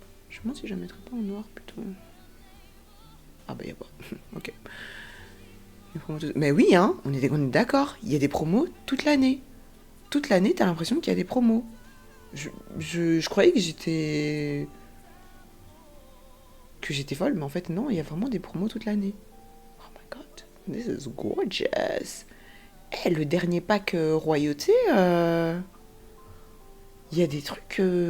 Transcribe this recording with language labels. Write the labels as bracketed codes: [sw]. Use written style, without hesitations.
[fr] Je me demande si je la mettrais pas en noir, plutôt. Ah bah, y a pas. Ok. Mais oui, hein, on est d'accord. Il y a des promos toute l'année. Toute l'année, t'as l'impression qu'il y a des promos. Je croyais que j'étais folle, mais en fait, non, il y a vraiment des promos toute l'année. [en] Oh my god, this is gorgeous. [fr] Eh, le dernier pack royauté, il y a des trucs.